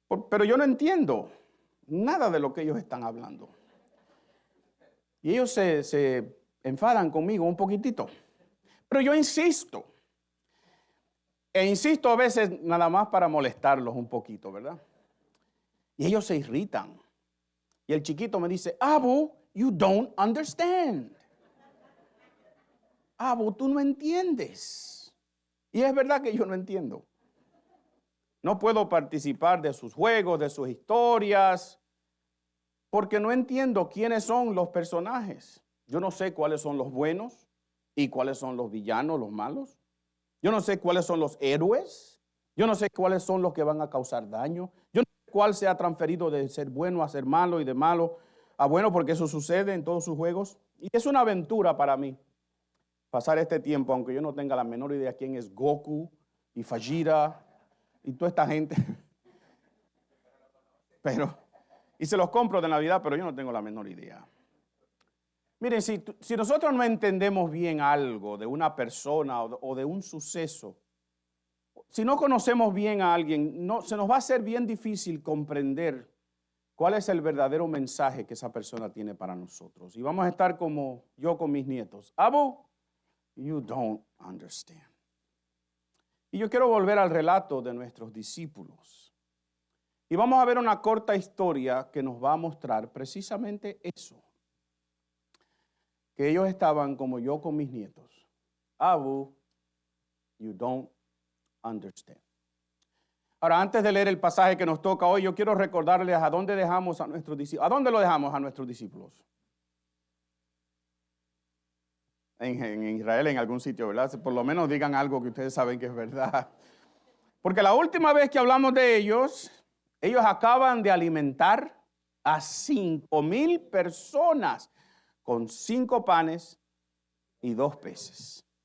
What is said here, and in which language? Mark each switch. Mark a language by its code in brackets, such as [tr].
[es] Pero yo no entiendo nada de lo que ellos están hablando. Y ellos se enfadan conmigo un poquitito. Pero yo insisto. E insisto a veces nada más para molestarlos un poquito, ¿verdad? Y ellos se irritan. Y el chiquito me dice, Abu, [en] you don't understand. [es] Abu, tú no entiendes. Y es verdad que yo no entiendo. No puedo participar de sus juegos, de sus historias, porque no entiendo quiénes son los personajes. Yo no sé cuáles son los buenos y cuáles son los villanos, los malos. Yo no sé cuáles son los héroes. Yo no sé cuáles son los que van a causar daño. Yo no sé cuál se ha transferido de ser bueno a ser malo y de malo a bueno, porque eso sucede en todos sus juegos. Y es una aventura para mí pasar este tiempo, aunque yo no tenga la menor idea quién es Goku y Vegeta y toda esta gente. Y se los compro de Navidad, pero yo no tengo la menor idea. Miren, si nosotros no entendemos bien algo de una persona o de un suceso, si no conocemos bien a alguien, se nos va a ser bien difícil comprender cuál es el verdadero mensaje que esa persona tiene para nosotros. Y vamos a estar como yo con mis nietos. [en] Abu, you don't understand. [es] Y yo quiero volver al relato de nuestros discípulos. Y vamos a ver una corta historia que nos va a mostrar precisamente eso. Que ellos estaban como yo con mis nietos. [en] Abu, you don't understand. [es] Ahora, antes de leer el pasaje que nos toca hoy, yo quiero recordarles a dónde dejamos a nuestros discípulos. ¿A dónde lo dejamos a nuestros discípulos? En Israel, en algún sitio, ¿verdad? Por lo menos digan algo que ustedes saben que es verdad. Porque la última vez que hablamos de ellos acaban de alimentar a 5,000 personas con 5 panes y 2 peces.